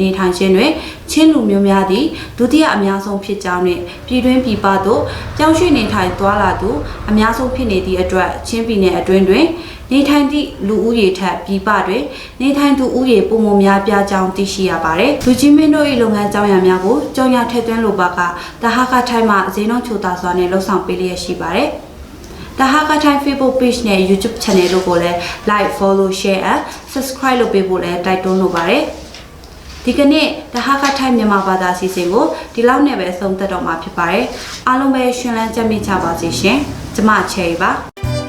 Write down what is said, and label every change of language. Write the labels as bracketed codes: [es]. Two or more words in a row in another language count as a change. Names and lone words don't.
[my] နေထိုင်ခြင်းတွေချင်းလူမျိုးများသည့်ဒုတိယအများဆုံးဖြစ်ကြောင်းနဲ့ပြည်တွင်းပြည်ပသို့ပြောင်းရွှေ့နေထိုင်သွားလာသူအများဆုံးဖြစ်နေသည့်အတွက်ချင်းပြည်နယ်အတွင်းတွင်နေထိုင်သည့်လူဦးရေထက်ပြည်ပတွင်နေထိုင်သူဦးရေပုံမများပြားကြောင်းသိရှိရပါတယ်။လူကြီးမင်းတို့၏လုပ်ငန်းကြောင်းရာများကိုကြောင်းရထည့်သွင်းလိုပါကတဟာခထိုင်းမှဈေးနှုန်းချိုသာစွာနဲ့လှုပ်ဆောင်ပေးလျက်ရှိပါတယ်။ The Hakka Time Facebook page နဲ့ [en] YouTube channel [my] တို့ကိုလည်း [en] like follow share and subscribe [my] လုပ်ပေးဖို့လည်းတိုက်တွန်းလိုပါတယ်ဒီကနေ့ The Hakka Time မြန်မာဘာသာအစီအစဉ်ကိုဒီလောက်နဲ့ပဲဆုံးသက်တော့မှာဖြစ်ပါတယ်အားလုံးပဲရှင်လန်းကြမြင့်ကြပါစေရှင်ကျမချယ်ပါ